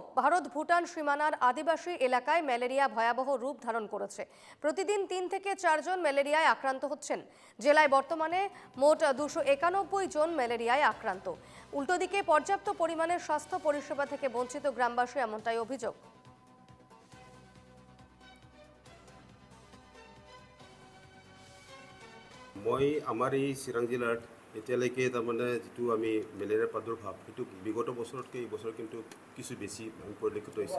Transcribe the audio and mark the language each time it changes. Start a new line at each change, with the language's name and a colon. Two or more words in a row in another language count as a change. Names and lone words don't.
Bangla: ভারত ভুটান সীমানার আদিবাসী এলাকায় ম্যালেরিয়া ভয়াবহ রূপ ধারণ করেছে। প্রতিদিন 3 থেকে 4 জন ম্যালেরিয়ায় আক্রান্ত হচ্ছেন। জেলায় বর্তমানে মোট 291 জন ম্যালেরিয়ায় আক্রান্ত। উল্টো দিকে পর্যাপ্ত পরিমাণের স্বাস্থ্য পরিষেবা থেকে বঞ্চিত গ্রামবাসী, এমনটাই অভিযোগ।
Assamese: মই আমাৰ এই চিৰাং জিলাত এতিয়ালৈকে তাৰমানে যিটো আমি মেলেৰিয়াৰ প্ৰাদুৰ্ভাৱ সেইটো বিগত বছৰতকৈ এই বছৰ কিন্তু কিছু বেছি পৰিলক্ষিত হৈছে।